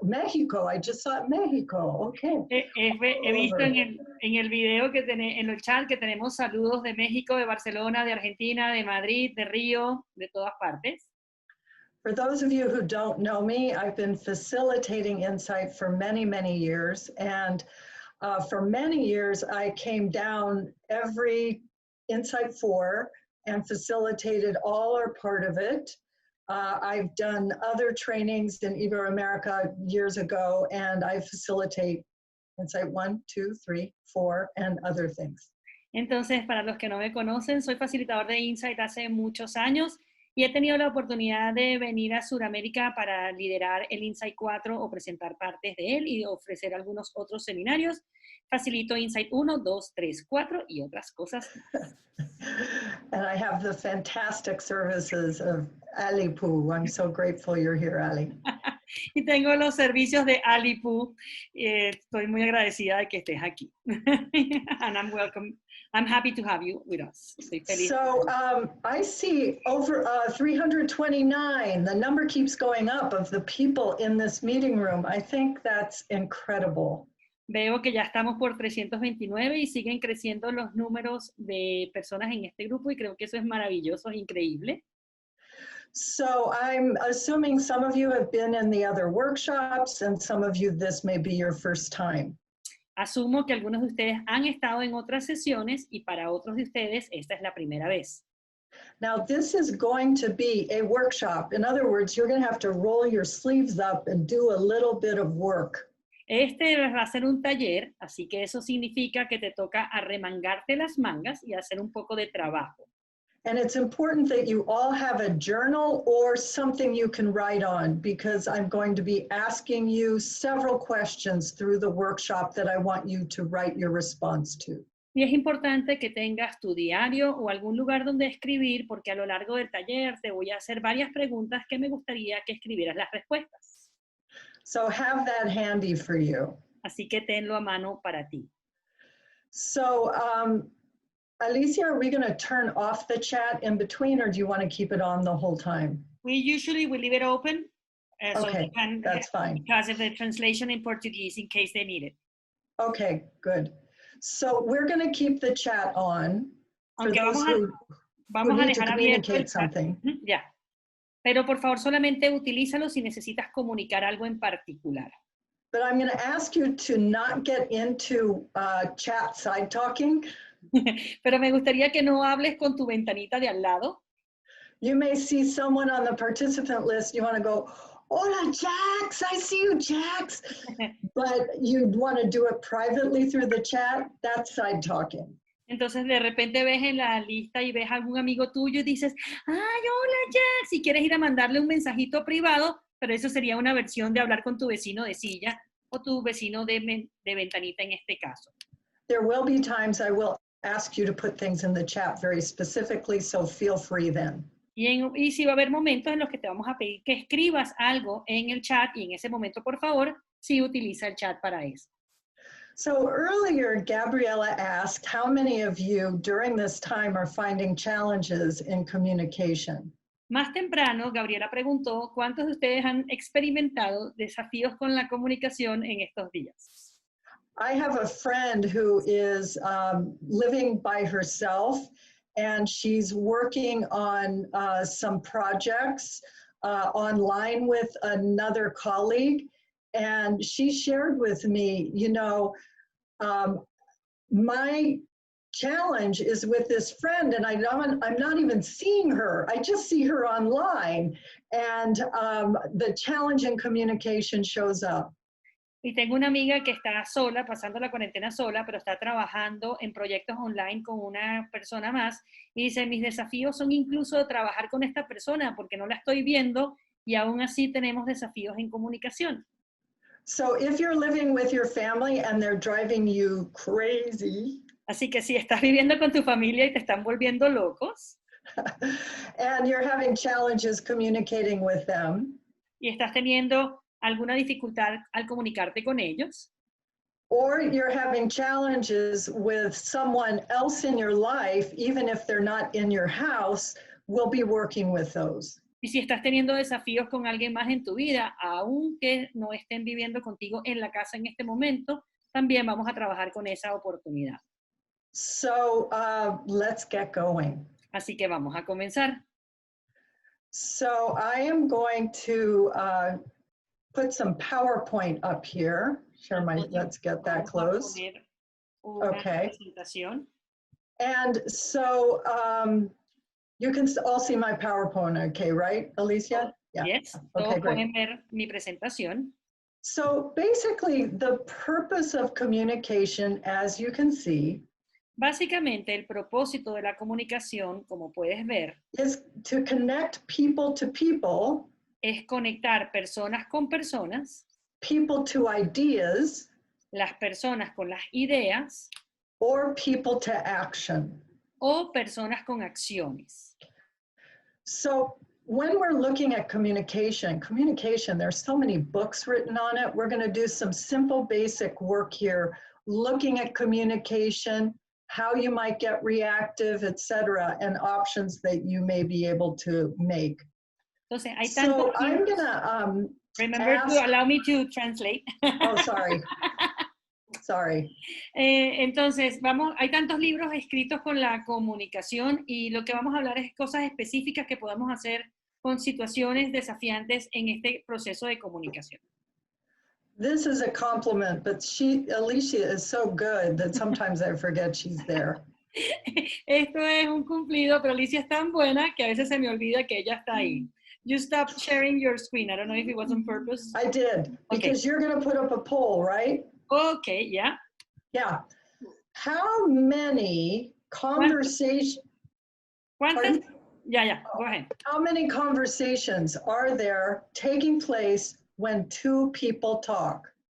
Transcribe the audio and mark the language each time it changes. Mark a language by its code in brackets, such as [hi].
[en] Mexico, I just saw Mexico, okay. [es] He visto en el video en el chat que tenemos saludos de México, de Barcelona, de Argentina, de Madrid, de Río, de todas partes. [en] For those of you who don't know me, I've been facilitating Insight for many, many years, and for many years I came down every Insight 4 and facilitated all or part of it. I've done other trainings in Iberoamerica years ago, and I facilitate Insight 1, 2, 3, 4, and other things. [es] Entonces, para los que no me conocen, soy facilitador de Insight hace muchos años y he tenido la oportunidad de venir a Sudamérica para liderar el Insight 4 o presentar partes de él y ofrecer algunos otros seminarios. Facilito Insight 1, 2, 3, 4 y otras cosas. [en] And I have the fantastic services of Ali Poo. I'm so grateful you're here, Ali. [es] Y tengo los servicios de Ali Poo. Estoy muy agradecida de que estés aquí. [en] And I'm happy to have you with us. [es] Estoy feliz. [en] So I see over 329. The number keeps going up of the people in this meeting room. I think that's incredible. [es] Veo que ya estamos por 329 y siguen creciendo los números de personas en este grupo y creo que eso es maravilloso, es increíble. [en] So I'm assuming some of you have been in the other workshops and some of you this may be your first time. [es] Asumo que algunos de ustedes han estado en otras sesiones y para otros de ustedes esta es la primera vez. [en] Now this is going to be a workshop. In other words, you're going to have to roll your sleeves up and do a little bit of work. [es] Este va a ser un taller, así que eso significa que te toca arremangarte las mangas y hacer un poco de trabajo. [en] And it's important that you all have a journal or something you can write on, because I'm going to be asking you several questions through the workshop that I want you to write your response to. [es] Y es importante que tengas tu diario o algún lugar donde escribir, porque a lo largo del taller te voy a hacer varias preguntas que me gustaría que escribieras las respuestas. [en] So have that handy for you. [es] Así que tenlo a mano para ti. [en] So, Alicia, are we going to turn off the chat in between, or do you want to keep it on the whole time? We leave it open. Okay, so that's fine. Because of the translation in Portuguese, in case they need it. Okay, good. So we're going to keep the chat on for those who need to communicate something. [es] Ya. Pero por favor solamente utilízalo si necesitas comunicar algo en particular. [en] But I'm going to ask you to not get into chat side talking. [es] Pero me gustaría que no hables con tu ventanita de al lado. [en] You may see someone on the participant list. You want to go, [es] hola, [en] Jax, I see you, Jax. But you want to do it privately through the chat. That's side talking. [es] Entonces de repente ves en la lista y ves a algún amigo tuyo y dices, ay, hola Jack, si quieres ir a mandarle un mensajito privado, pero eso sería una versión de hablar con tu vecino de silla o tu vecino de ventanita en este caso. [en] There will be times I will ask you to put things in the chat very specifically, so feel free then. [es] Y sí va a haber momentos en los que te vamos a pedir que escribas algo en el chat y en ese momento, por favor, sí utiliza el chat para eso. [en] So earlier, Gabriela asked, how many of you during this time are finding challenges in communication? [es] Más temprano, Gabriela preguntó cuántos de ustedes han experimentado desafíos con la comunicación en estos días. [en] I have a friend who is living by herself, and she's working on some projects online with another colleague. And she shared with me, you know, my challenge is with this friend, and I'm not even seeing her. I just see her online, and the challenge in communication shows up. [es] Y tengo una amiga que está sola, pasando la cuarentena sola, pero está trabajando en proyectos online con una persona más. Y dice, mis desafíos son incluso trabajar con esta persona porque no la estoy viendo y aún así tenemos desafíos en comunicación. [en] So if you're living with your family and they're driving you crazy, [es] Así que si estás viviendo con tu familia y te están volviendo locos, [en] and you're having challenges communicating with them, [es] y estás teniendo alguna dificultad al comunicarte con ellos, [en] or you're having challenges with someone else in your life, even if they're not in your house, we'll be working with those. [es] y si estás teniendo desafíos con alguien más en tu vida, aunque no estén viviendo contigo en la casa en este momento, también vamos a trabajar con esa oportunidad. [en] So let's get going. [es] Así que vamos a comenzar. [en] So I am going to put some PowerPoint up here. Share my, let's get that closed. Okay. [es] Presentación. [en] And so you can all see my PowerPoint, okay, right, Alicia? Yeah. Yes, okay, [es] todos pueden ver mi presentación. [en] So basically, the purpose of communication, as you can see, [es] básicamente el propósito de la comunicación, como puedes ver, [en] is to connect people to people, [es] es conectar personas con personas, [en] people to ideas, [es] las personas con las ideas, [en] or people to action. [es] O personas con acciones. [en] So when we're looking at communication, there's so many books written on it. We're going to do some simple basic work here, looking at communication, how you might get reactive, etc., and options that you may be able to make. [es] Entonces, hay tantos [en] so I'm going to remember to allow me to translate. Oh, sorry. Sorry. [es] Entonces, hay tantos libros escritos con la comunicación y lo que vamos a hablar es cosas específicas que podamos hacer con situaciones desafiantes en este proceso de comunicación. [en] This is a compliment, but Alicia is so good that sometimes I forget she's there. [es] Esto es un cumplido, pero Alicia es tan buena que a veces se me olvida que ella está ahí. [en] You stopped sharing your screen. I don't know if it was on purpose. I did, because you're going to put up a poll, right? Okay, yeah. Yeah. How many conversations... [es] ¿Cuántas? [en] Yeah, go ahead. How many conversations are there taking place when two people talk?